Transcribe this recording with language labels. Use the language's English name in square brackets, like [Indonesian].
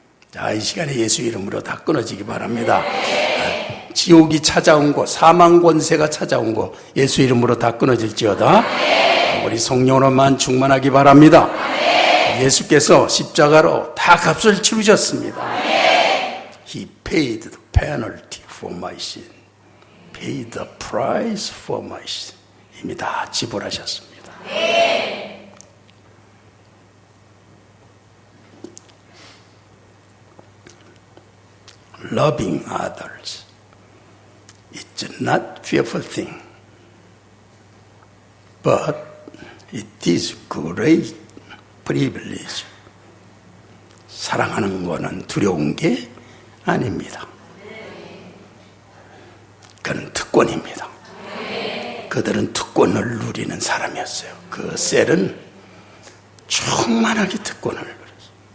[Korean] 자, 이 시간에 예수 이름으로 다 끊어지기 바랍니다. 지옥이 찾아온 거, 사망 권세가 찾아온 거 예수 이름으로 다 끊어질지어다. 우리 성령으로만 충만하기 바랍니다. 예수께서 십자가로 다 값을 치르셨습니다. [English] He paid the penalty for my sin. Paid the price for my sin. [Korean] 이미 다 지불하셨습니다. [English] Loving others. It's not fearful thing. But it is great privilege. [Korean] 사랑하는 것은 두려운 게 아닙니다. 그는 특권입니다. 그들은 특권을 누리는 사람이었어요. 그 셀은 충만하게 특권을 누렸어요.